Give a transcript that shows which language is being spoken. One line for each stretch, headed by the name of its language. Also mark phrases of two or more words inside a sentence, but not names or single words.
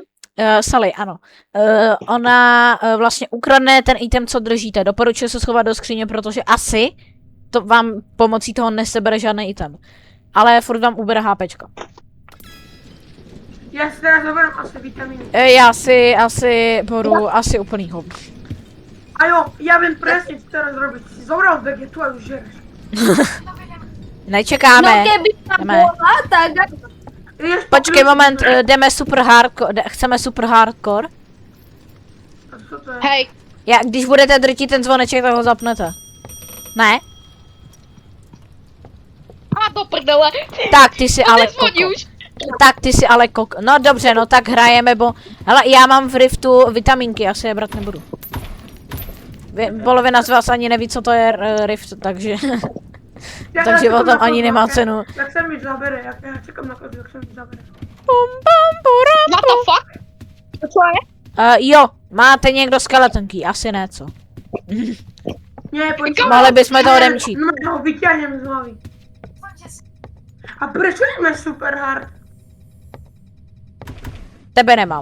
Czech: Sally, ano, ona vlastně ukradne ten item, co držíte, doporučuji se schovat do skříně, protože asi to vám pomocí toho nesebere žádný item, ale furt vám ubere HPčko. Já si teda zoberám asi vitamíny. Já si asi budu asi úplný hovno. A jo, já vím presne,
Slovak: co teraz robiť. Si zobral vegetu a už žereš.
Czech: Nečekáme.
Slovak: No keby tam
Czech: Jdeme.
Slovak: bola, tak Ideš po
Czech: Počkej
Slovak: kľúči,
Czech: moment, ne? jdeme super hardcore, chceme super hardcore. A co to je?
Slovak: Hej,
Czech: Když budete drtit ten zvoneček, tak ho zapnete. Ne? a do prdele.
Slovak: Tak ty si ale
Czech: Nezvoní
Slovak: koko.
Czech: už.
Slovak: Tak ty si ale koko.
Czech: No dobře, no tak hrajeme, bo... Hele, já mám v Riftu vitamínky, já si je brát nebudu. Polovina z vás ani neví, co to je Rift, takže...
Slovak: Ja
Czech: takže čekám o tom na ani kozu, nemá jak- cenu.
Slovak: Jak sa mi zabere, ja čekám na kozu, jak sa mi zabere. Pum, pum, puram,
English: What the fuck?
Czech: Co je? jo, máte někdo skeletonky? Asi ne, co?
Slovak: Nie,
Czech: Mohli bychom to odemčít.
Slovak: No, ho vyťahnem z hlavy. A prečo nemáš super hard? Tebe nemám.